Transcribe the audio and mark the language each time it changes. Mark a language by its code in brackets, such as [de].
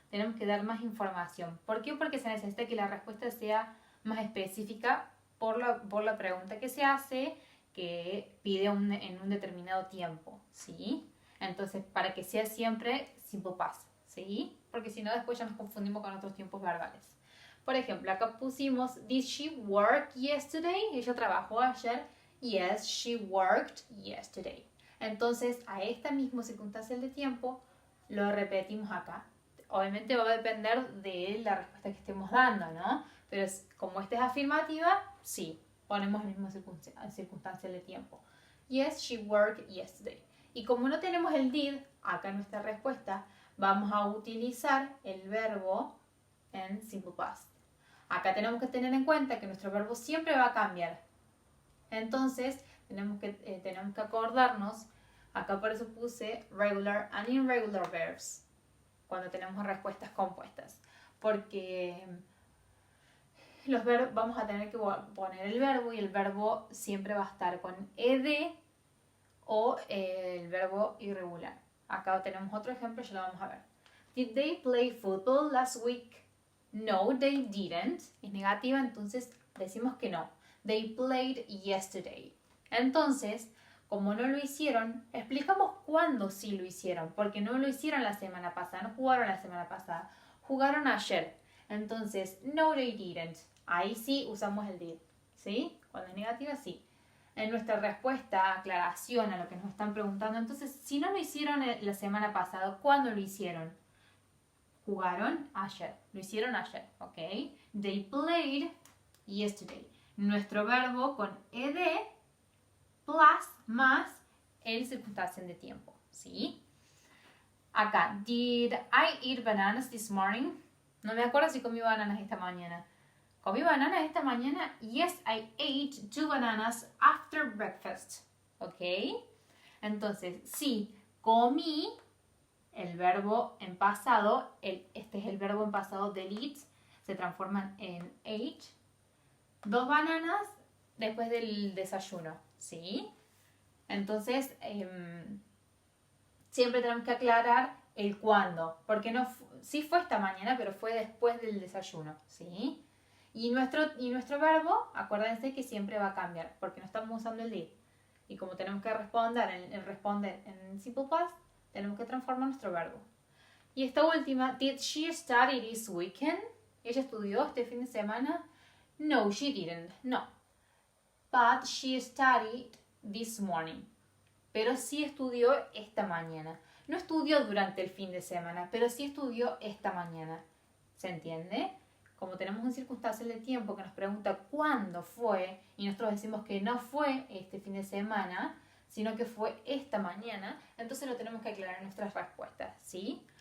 [es] Tenemos que dar más información. ¿Por qué? Porque se necesita que la respuesta sea más específica por la pregunta que se hace, que pide en un determinado tiempo, ¿sí? Entonces, para que sea siempre simple past, ¿sí? Porque si no, después ya nos confundimos con otros tiempos verbales. Por ejemplo, acá pusimos, [en] did she work yesterday? [es] Ella trabajó ayer. [en] Yes, she worked yesterday. [es] Entonces, a esta misma circunstancia de tiempo, lo repetimos acá. Obviamente va a depender de la respuesta que estemos dando, ¿no? Pero como esta es afirmativa, sí, ponemos el mismo circunstancia de tiempo. [en] Yes, she worked yesterday. [es] Y como no tenemos el did, acá en nuestra respuesta, vamos a utilizar el verbo en simple past. Acá tenemos que tener en cuenta que nuestro verbo siempre va a cambiar. Entonces, tenemos que acordarnos, acá por eso puse [en] regular and irregular verbs, [es] cuando tenemos respuestas compuestas. Porque los verbos, vamos a tener que poner el verbo y el verbo siempre va a estar con ed o el verbo irregular. Acá tenemos otro ejemplo, ya lo vamos a ver. [en] Did they play football last week? No, they didn't. [es] Es negativa, entonces decimos que no. [en] They played yesterday. [es] Entonces, como no lo hicieron, explicamos cuándo sí lo hicieron. Porque no lo hicieron la semana pasada, no jugaron la semana pasada. Jugaron ayer. Entonces, no, [en] they didn't. [es] Ahí sí usamos el did. ¿Sí? Cuando es negativa, sí. En nuestra respuesta, aclaración a lo que nos están preguntando. Entonces, si no lo hicieron la semana pasada, ¿cuándo lo hicieron? Jugaron ayer. Lo hicieron ayer, ¿ok? [en] They played yesterday. [es] Nuestro verbo con ed plus más el circunstancial de tiempo, ¿sí? [en] Acá, did I eat bananas this morning? [es] No me acuerdo si comí bananas esta mañana. ¿Comí bananas esta mañana? [en] Yes, I ate 2 bananas after breakfast, ¿ok? [es] Entonces, sí, comí. El verbo en pasado, este es el verbo en pasado del eat, se transforman en ate. 2 bananas después del desayuno, ¿sí? Entonces, siempre tenemos que aclarar el cuándo, porque sí fue esta mañana, pero fue después del desayuno, ¿sí? Y nuestro verbo, acuérdense que siempre va a cambiar, porque no estamos usando el did. Y como tenemos que responder en simple past, tenemos que transformar nuestro verbo. Y esta última, [en] did she study this weekend? [es] ¿Ella estudió este fin de semana? [en] No, she didn't. No. But she studied this morning. [es] Pero sí estudió esta mañana. No estudió durante el fin de semana, pero sí estudió esta mañana. ¿Se entiende? Como tenemos un circunstancial de tiempo que nos pregunta cuándo fue, y nosotros decimos que no fue este fin de semana, sino que fue esta mañana, entonces lo tenemos que aclarar en nuestras respuestas, ¿sí?